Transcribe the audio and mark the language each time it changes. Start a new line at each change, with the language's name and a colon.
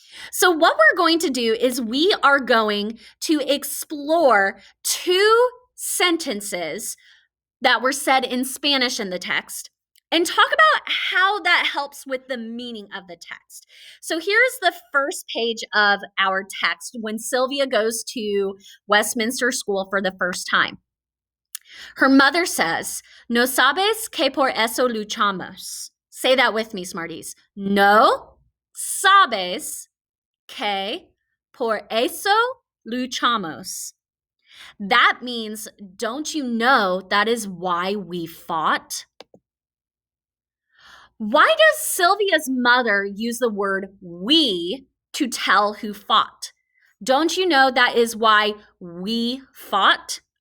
English: So what we're going to do is we are going to explore two sentences that were said in Spanish in the text and talk about how that helps with the meaning of the text. So here's the first page of our text when Sylvia goes to Westminster School for the first time. Her mother says,
Spanish: "No sabes que por eso luchamos."
English: Say that with me, Smarties.
Spanish: No sabes que por eso luchamos.
English: That means, don't you know that is why we fought? Why does Sylvia's mother use the word we to tell who fought? Don't you know that is why we fought?